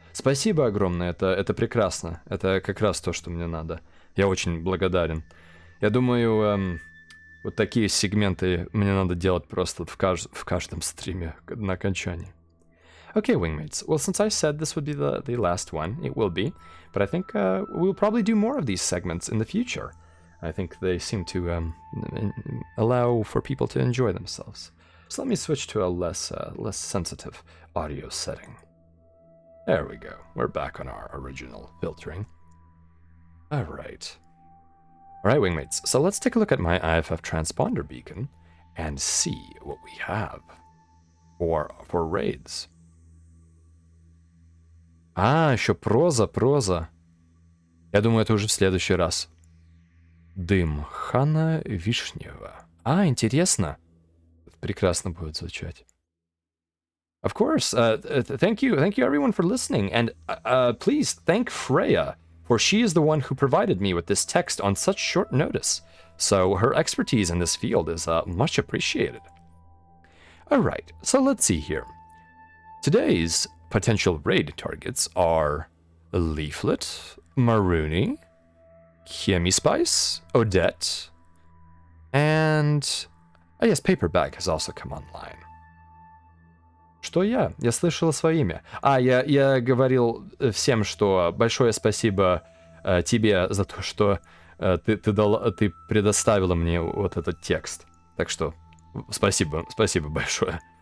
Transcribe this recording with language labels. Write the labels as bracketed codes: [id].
[ru] Спасибо огромное, это прекрасно. Это как раз то, что мне надо. Я очень благодарен. Я думаю, вот такие сегменты мне надо делать просто в каждом стриме на окончании. [en] Okay, wingmates. Well, since I said this would be the last one, it will be. But I think we'll probably do more of these segments in the future. I think they seem to allow for people to enjoy themselves. So let me switch to a less sensitive audio setting. There we go. We're back on our original filtering. All right, wingmates. So let's take a look at my IFF transponder beacon and see what we have for raids. [ru] Еще проза. Я думаю, это уже в следующий раз. Дым Хана Вишнева. Интересно. Прекрасно будет звучать. [en] Of course. Thank you everyone for listening. And please thank Freya, for she is the one who provided me with this text on such short notice. So her expertise in this field is much appreciated. Alright, so let's see here. Today's potential raid targets are Leaflet, Maroony, Chemispice, Odette, and yes, Paperbag has also come online. [ru] Что я? Я слышала свое имя. Я говорил всем, что большое спасибо тебе за то, что ты предоставила мне вот этот текст. Так что спасибо большое.